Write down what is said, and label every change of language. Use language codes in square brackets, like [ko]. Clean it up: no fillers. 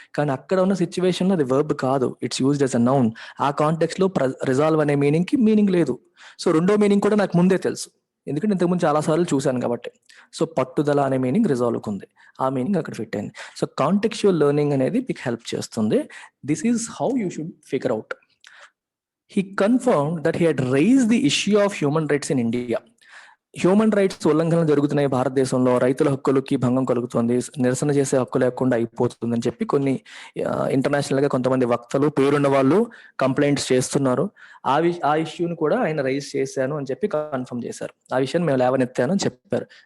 [te] కానీ అక్కడ ఉన్న సిచ్యువేషన్ లో అది వెర్బ్ కాదు, [en] It's used as a noun. [te] ఆ కాంటెక్స్ట్ లో రిజాల్వ్ అనే మీనింగ్ కి మీనింగ్ లేదు. సో రెండో మీనింగ్ కూడా నాకు ముందే తెలుసు, ఎందుకంటే ఇంతకుముందు చాలా సార్లు చూశాను కాబట్టి. సో పట్టుదల అనే మీనింగ్ రిజాల్వ్ ఉంది, ఆ మీనింగ్ అక్కడ ఫిట్ అయింది. సో కాంటెక్చువల్ లెర్నింగ్ అనేది మీకు హెల్ప్ చేస్తుంది. [en] This is how you should figure out. he confirmed that he had raised the issue of human rights in India. [te] Human rights ఉల్లంఘనలు జరుగుతున్నాయి భారతదేశంలో, రైతుల హక్కులకి భంగం కలుగుతుంది, నిరసన చేసే హక్కు లేకుండా అయిపోతుందని చెప్పి కొన్ని ఇంటర్నేషనల్ గా కొంతమంది వక్తలు, పేరున్న వాళ్ళు కంప్లైంట్స్ చేస్తున్నారు. ఆ ఇష్యూని కూడా ఆయన రైజ్ చేశాను అని చెప్పి కన్ఫర్మ్ చేశారు. ఆ విషయాన్ని మేము లేవనెత్తాను అని చెప్పారు.